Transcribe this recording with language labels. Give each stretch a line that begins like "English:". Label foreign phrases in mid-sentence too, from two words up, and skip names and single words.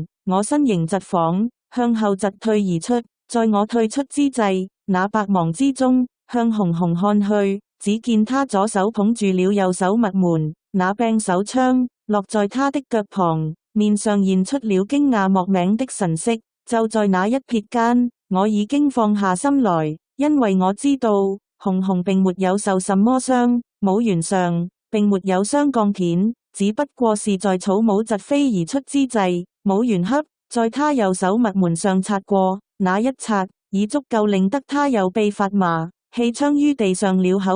Chinese: 我身形疾晃，向後疾退而出，在我退出之際，那百忙之中，向紅紅看去，只見他左手捧住了右手密門，那柄手槍落在他的腳旁，面上現出了驚訝莫名的神色。就在那一瞥間，我已經放下心來，因為我知道紅紅並沒有受什麼傷，帽檐上並沒有雙鋼片，只不過是在草帽疾飛而出之際，帽檐恰在他右手密門上擦過，那一擦已足夠令得他右臂發麻，氣槍於地上了口。